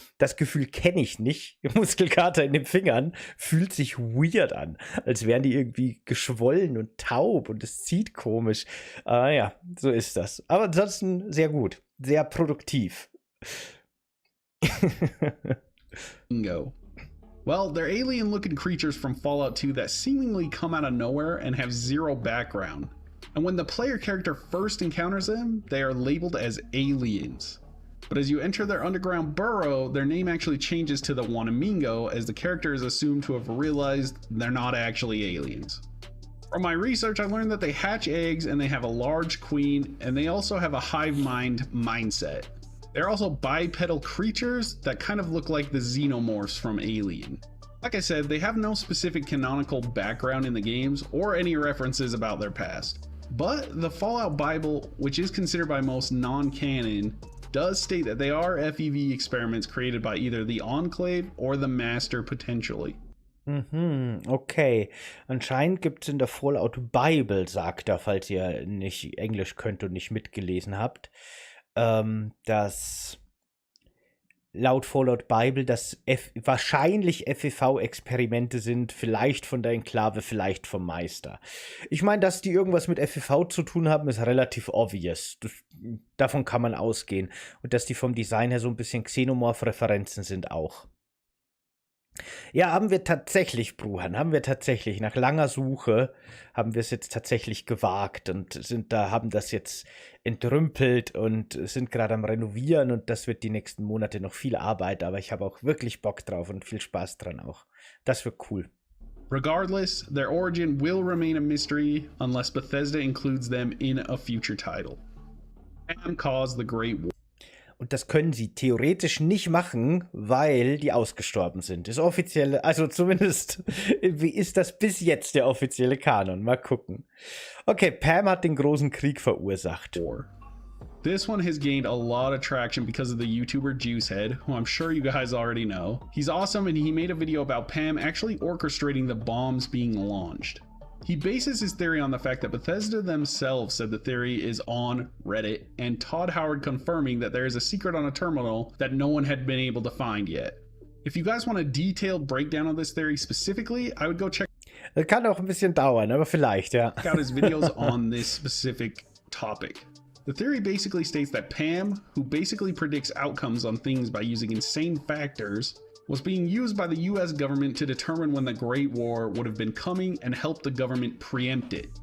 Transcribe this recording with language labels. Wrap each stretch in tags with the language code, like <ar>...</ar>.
<de>Das Gefühl kenne ich nicht. Muskelkater in den Fingern fühlt sich weird an, als wären die irgendwie geschwollen und taub und es zieht komisch. Aber ja, so ist das. Aber ansonsten sehr gut, sehr produktiv. Bingo.</de> <en>Well, they're alien-looking creatures from Fallout 2 that seemingly come out of nowhere and have zero background. And when the player character first encounters them, they are labeled as aliens. But as you enter their underground burrow, their name actually changes to the Wanamingo, as the character is assumed to have realized they're not actually aliens. From my research, I learned that they hatch eggs and they have a large queen, and they also have a hive mind mindset. They're also bipedal creatures that kind of look like the xenomorphs from Alien. Like I said, they have no specific canonical background in the games or any references about their past. But the Fallout Bible, which is considered by most non-canon, does state that they are FEV experiments created by either the Enclave or the Master potentially. Okay.</en> <de>Anscheinend gibt es in der Fallout Bible, sagt er, falls ihr nicht Englisch könnt und nicht mitgelesen habt, dass laut Fallout Bible das wahrscheinlich FEV-Experimente sind, vielleicht von der Enklave, vielleicht vom Meister. Ich meine, dass die irgendwas mit FEV zu tun haben, ist relativ obvious. Davon kann man ausgehen. Und dass die vom Design her so ein bisschen Xenomorph-Referenzen sind auch. Ja, haben wir tatsächlich, Bruhan, nach langer Suche, haben wir es jetzt tatsächlich gewagt und haben das jetzt entrümpelt und sind gerade am Renovieren und das wird die nächsten Monate noch viel Arbeit, aber ich habe auch wirklich Bock drauf und viel Spaß dran auch. Das wird cool.</de> <en>Regardless, their origin will remain a mystery unless Bethesda includes them in a future title. Pam caused the Great War.</en> <de>Und das können sie theoretisch nicht machen, weil die ausgestorben sind. Das offizielle, also zumindest, wie ist das bis jetzt der offizielle Kanon? Mal gucken. Okay, Pam hat den großen Krieg verursacht.</de> <en>This one has gained a lot of traction because of the YouTuber Juicehead, who I'm sure you guys already know. He's awesome and he made a video about Pam actually orchestrating the bombs being launched. He bases his theory on the fact that Bethesda themselves said the theory is on Reddit, and Todd Howard confirming that there is a secret on a terminal that no one had been able to find yet. If you guys want a detailed breakdown of this theory specifically, I would go check</en> <de>Das kann auch ein bisschen dauern, aber vielleicht, ja.</de> <en>out his videos on this specific topic. The theory basically states that Pam, who basically predicts outcomes on things by using insane factors, was being used by the US government to determine when the Great War would have been coming and help the government preempt it.</en>